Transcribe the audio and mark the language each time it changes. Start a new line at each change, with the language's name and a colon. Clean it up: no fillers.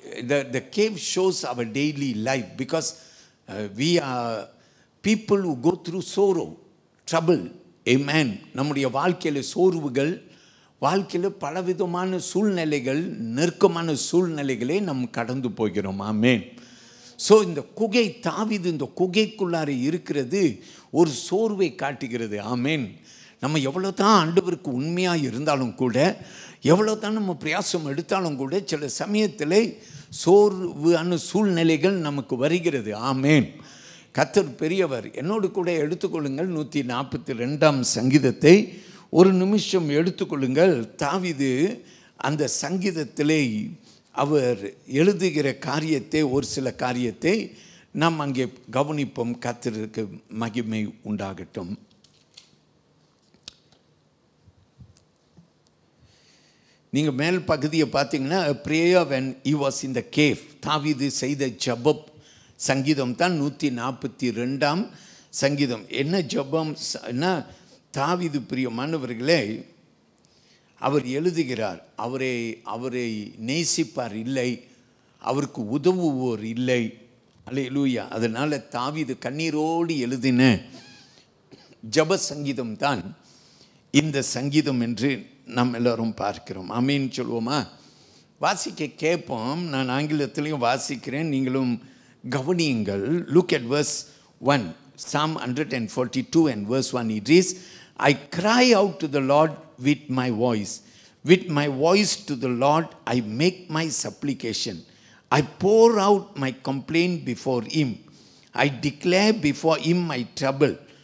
English: The cave shows our daily life because we are people who go through sorrow, trouble. Amen.
Tamil: நம்முடைய வாழ்க்கையில் சோர்வுகள், வாழ்க்கையில் பலவிதமான சூழ்நிலைகள், நெருக்கமான சூழ்நிலைகளே நம்ம கடந்து போகிறோம். ஆமென். ஸோ இந்த குகை, தாவீது இந்த குகைக்குள்ளார இருக்கிறது ஒரு சோர்வை காட்டுகிறது. ஆமென். நம்ம எவ்வளோ தான் ஆண்டவருக்கு உண்மையாக இருந்தாலும் கூட, எவ்வளோ தான் நம்ம பிரயாசம் எடுத்தாலும் கூட, சில சமயத்தில் சோர்வான சூழ்நிலைகள் நமக்கு வருகிறது. ஆமென். கர்த்தர் பெரியவர். என்னோடு கூட எடுத்துக்கொள்ளுங்கள் 142ஆம் சங்கீதத்தை ஒரு நிமிஷம் எடுத்துக்கொள்ளுங்கள். தாவீது அந்த சங்கீதத்திலே அவர் எழுதுகிற காரியத்தை, ஒரு சில காரியத்தை நாம் அங்கே கவனிப்போம். கர்த்தருக்கு மகிமை உண்டாகட்டும். நீங்கள் மேல் பகுதியை பார்த்தீங்கன்னா
English: prayer when he was in the cave.
Tamil: தாவீது செய்த ஜெபம் சங்கீதம் தான் 142ஆம் சங்கீதம். என்ன ஜெபம்? தாவீது பிரியமானவர்களே, அவர் எழுதுகிறார், அவரை நேசிப்பார் இல்லை, அவருக்கு உதவுவோர் இல்லை. அல்லேலூயா. அதனால் தாவீது கண்ணீரோடு எழுதின ஜெப சங்கீதம் தான் இந்த சங்கீதம் என்று நாம் எல்லோரும் பார்க்கிறோம். ஆமீன் சொல்லுவோமா? வாசிக்க கேட்போம். நான் ஆங்கிலத்திலையும் வாசிக்கிறேன், நீங்களும் கவனியுங்கள்.
English: Look at verse 1. Psalm 142 and verse 1. It reads, I cry out to the Lord with my voice. With my voice to the Lord I make my supplication. I pour out my complaint before him. I declare before him my trouble.